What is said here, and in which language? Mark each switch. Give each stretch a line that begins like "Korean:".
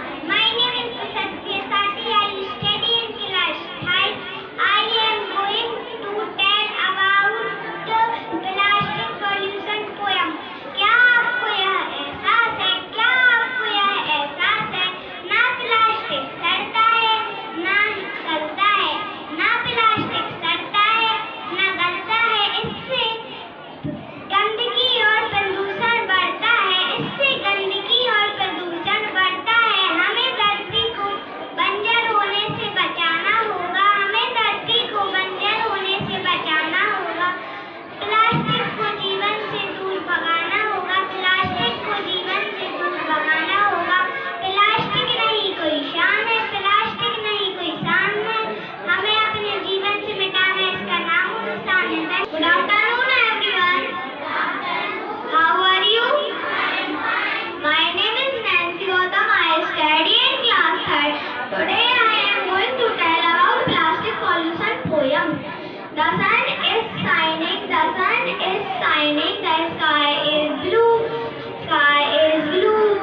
English: My name is Satya Sati. I study in class 5. I am going to tell about plastic pollution poem.
Hindi: क्या आपको यह एहसास है? क्या आपको यह एहसास है? ना प्लास्टिक सड़ता है, ना गलता है, ना प्लास्टिक सड़ता है, ना गलता है। इससे गंदगी और प्रदूषण बढ़ता है, इससे गंदगी और प्रदूषण बढ़ता है। हमें धरती को बंजर होने से बचाना होगा, हमें धरती को बंजर होने से बचाना होगा। प्लास्टिक को जीवन से दूर भगाना होगा, प्लास्टिक को जीवन से दूर भगाना होगा। प्लास्टिक नहीं कोई शान है, प्लास्टिक नहीं कोई शान है, हमें अपने जीवन से मिटाना है, इसका नाम नुकसान है।
English: Good afternoon everyone. How are you? My name is Nancy Gautam. I study in class 3rd. Today I am going to tell about plastic pollution poem. The sun is shining, the sun is shining, the sky is blue, sky is blue.